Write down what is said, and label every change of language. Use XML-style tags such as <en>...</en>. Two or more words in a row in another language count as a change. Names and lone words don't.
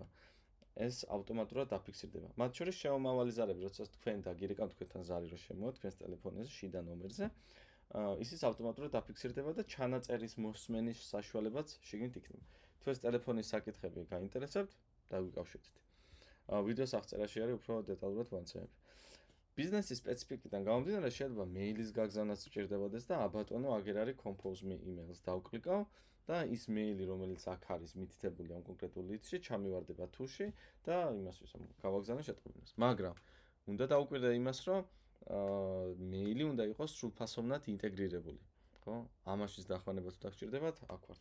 <ka>ეს ავტომატურად დაფიქსირდება. მათ შორის შემომავალი ზარები, როდესაც თქვენ დაგირეკავთ თქვენთან ზარი რო შემოვა თქვენს ტელეფონზე, შიდა ნომერზე, ისიც ავტომატურად დაფიქსირდება და ჩანაწერის მოსმენის საშუალებაც შიგნით იქნება. თუ ეს ტელეფონის საკითხები გაინტერესებთ, დაგვიკავშირდით. ვიდეოს აღწერაში არის უფრო დეტალურად ვანცემებ. ბიზნესის სპეციფიკიდან გამომდინარე, შეიძლება მეილის გაგზავნაც სჭირდებოდეს და აბატონო აგერ არის</ka> <en>compose me emails</en> <ka>დავკლიკავ და ის მეილი, რომელიც აქ არის მითითებული ამ კონკრეტულ ლისტში, ჩამივარდება თუში და იმას ვისამ გავაგზავნე შეტყობინებას. მაგრამ უნდა დავუკვირდე იმას, რომ მეილი უნდა იყოს სრულფასოვნად ინტეგრირებული. ხო? ამაშიც დახმარება თუ დაგჭირდებათ, აქ ვართ.</ka>